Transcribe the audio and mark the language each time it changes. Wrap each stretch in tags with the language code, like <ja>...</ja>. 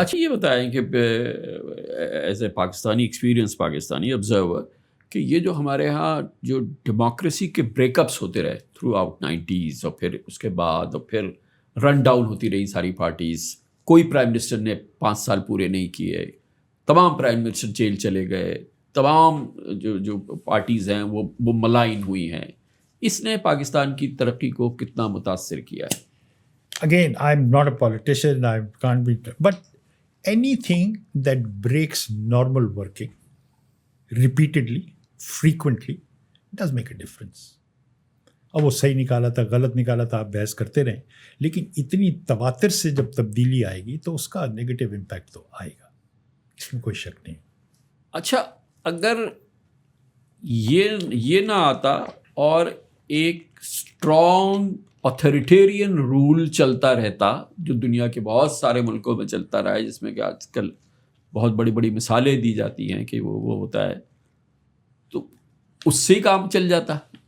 <ur>اچھا یہ بتائیں کہ as a Pakistani experience, Pakistani observer, کہ یہ جو ہمارے ہاں جو ڈیموکریسی کے بریک اپس ہوتے رہے تھرو آؤٹ 90s، اور پھر اس کے بعد اور پھر رن ڈاؤن ہوتی رہی ساری پارٹیز، کوئی پرائم منسٹر نے 5 سال پورے نہیں کیے، تمام پرائم منسٹر جیل چلے گئے، تمام جو پارٹیز ہیں وہ ملائن ہوئی ہیں. اس نے پاکستان کی ترقی کو کتنا متاثر کیا ہے؟</ur> <en>Again, I'm not a politician, I can't be, but anything that breaks normal working repeatedly, frequently, does make a difference.</en> <ur>اب وہ صحیح نکالا تھا، غلط نکالا تھا، آپ بحث کرتے رہیں، لیکن اتنی تواتر سے جب تبدیلی آئے گی تو اس کا نیگیٹو امپیکٹ تو آئے گا، اس میں کوئی شک نہیں. اچھا اگر یہ نہ آتا اور ایک اسٹرانگ اتھارٹیرین رول چلتا رہتا جو دنیا کے بہت سارے ملکوں میں چلتا رہا ہے، جس میں کہ آج کل بہت بڑی بڑی مثالیں دی جاتی ہیں کہ وہ ہوتا ہے، تو اس سے کام چل جاتا.</ur>